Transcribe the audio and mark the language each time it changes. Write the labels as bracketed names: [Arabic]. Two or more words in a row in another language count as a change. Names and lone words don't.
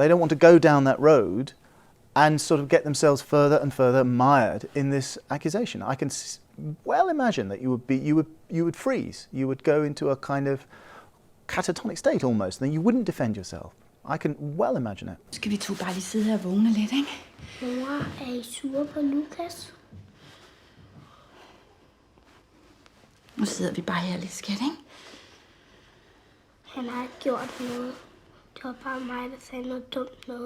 [English] They don't want to go down that road and sort of get themselves further and further mired in this accusation. I can well imagine that you would freeze. You would go into a kind of catatonic state almost, and then you wouldn't defend yourself. I can well imagine it. [Danish] Skal vi to bare lige sidde her og vågne lidt, ikke? Mor, I sure på Lukas? Nu sidder vi bare her lidt, skat, ikke? Han har ikke gjort noget. Det var bare mig, der sagde noget dumt noget.